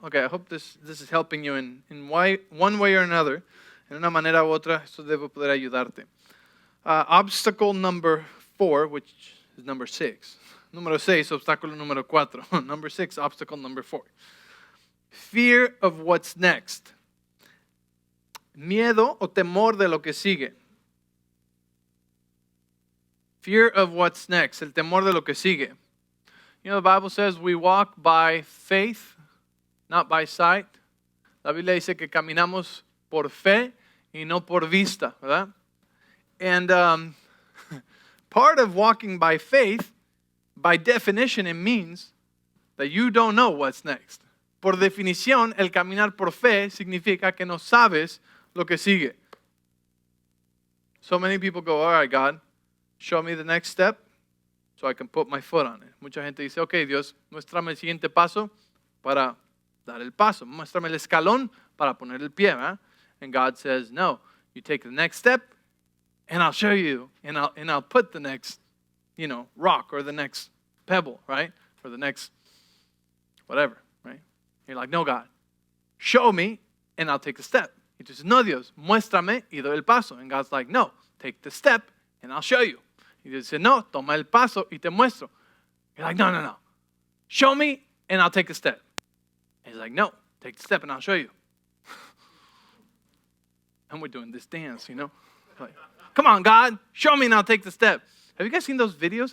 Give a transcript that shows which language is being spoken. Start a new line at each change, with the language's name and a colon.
English: Okay, I hope this is helping you in one way or another.
Spanish: En una manera u otra, esto debe poder ayudarte.
English: Obstacle number 4, which is number 6.
Spanish: Número 6, obstáculo número 4.
English: Number 6, obstacle number 4. Fear of what's next.
Spanish: Miedo o temor de lo que sigue.
English: Fear of what's next.
Spanish: El temor de lo que sigue.
English: The Bible says we walk by faith, not by sight.
Spanish: La Biblia dice que caminamos por fe y no por vista, ¿verdad?
English: And part of walking by faith, by definition, it means that you don't know what's next.
Spanish: Por definición, el caminar por fe significa que no sabes lo que sigue.
English: So many people go, all right, God, show me the next step so I can put my foot on it.
Spanish: Mucha gente dice, okay, Dios, muéstrame el siguiente paso para dar el paso. Muéstrame el escalón para poner el pie, ¿verdad?
English: And God says, no, you take the next step and I'll show you and I'll put the next, rock or the next pebble, right? Or the next whatever, right? You're like, no, God, show me and I'll take the step.
Spanish: Y tú dices, no, Dios, muéstrame y doy el paso.
English: And God's like, no, take the step and I'll show you.
Spanish: Y Dios dice, no, toma el paso y te muestro.
English: You're like, no. Show me and I'll take the step. And he's like, no, take the step and I'll show you. And we're doing this dance, Like, come on, God, show me and I'll take the step. Have you guys seen those videos?